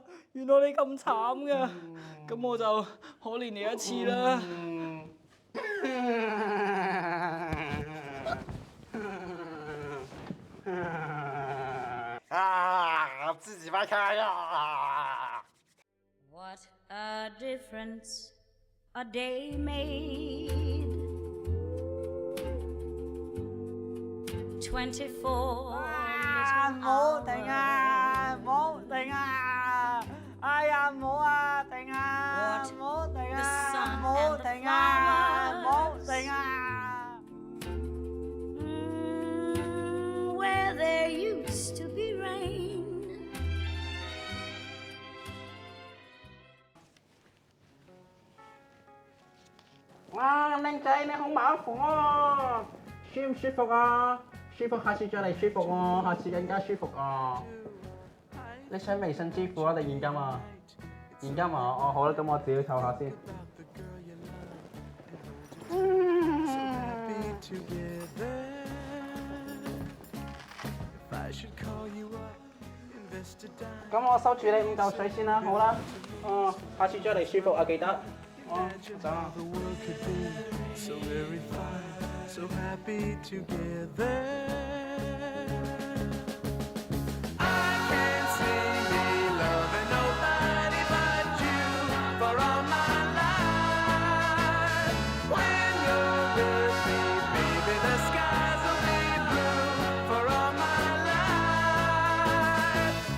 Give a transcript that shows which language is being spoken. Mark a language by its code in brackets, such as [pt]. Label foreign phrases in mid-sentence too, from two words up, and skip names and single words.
[yue] 原來你咁慘㗎，咁我就可憐你一次啦。自己掰開呀 [en] ！What a difference a day made. 24. [yue] 唔好停啊！唔好停啊！哎呀，唔好啊！停啊！唔好停啊！唔好停啊！唔好停啊 [en] Where there used to be rain. [yue] 哇，靚仔你好麻煩啊！舒唔舒服啊？舒服，下次再嚟舒服喎，下次更加舒服啊！你想微信支付啊定現金啊？現金啊？哦好啦，咁我自己扣下先。咁我收住你5嚿水先啦，好啦。下次再嚟舒服啊，記得。走啊！ [en] So happy together. I can't see me loving nobody but you for all my life. When you're with me, baby, the skies will be blue for all my life.